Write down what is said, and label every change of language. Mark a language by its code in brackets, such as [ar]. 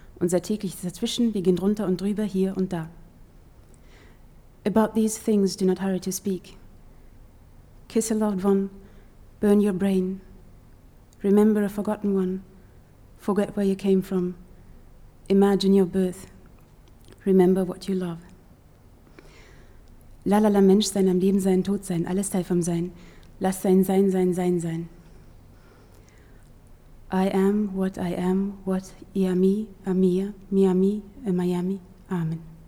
[de] Unser tägliches Dazwischen, wir gehen drunter und drüber, hier und da. [en] About these things do not hurry to speak. Kiss a loved one, burn your brain. Remember a forgotten one, forget where you came from. Imagine your birth, remember what you love. [de] La la la Mensch sein, am Leben sein, tot sein, alles Teil vom Sein. Lass sein Sein sein Sein sein. [en] I am, what I am, Amia, Miami, in Miami, Amen.